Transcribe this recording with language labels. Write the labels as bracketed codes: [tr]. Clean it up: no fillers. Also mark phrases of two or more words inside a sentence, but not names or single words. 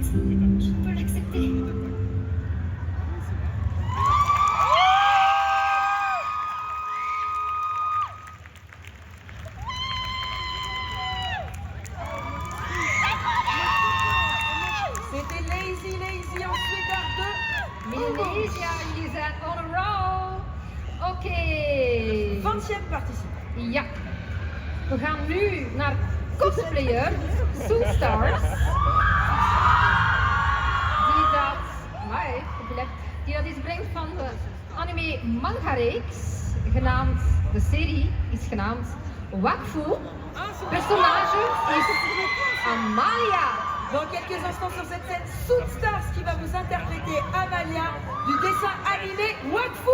[fr] Je peux l'accepter. C'était Lazy en Sweetheart 2. [nl] Malaysia, jullie zijn [en] on a roll. [nl] Oké. 20e participant. Ja. We gaan nu naar cosplayer Soulstars. Die dat iets brengt van de anime manga-reeks, genaamd, de serie is genaamd Wakfu. Personnage is Amalia. [fr] Dans quelques instants sur cette scène, Soulstars qui va vous interpréter Amalia du dessin animé Wakfu.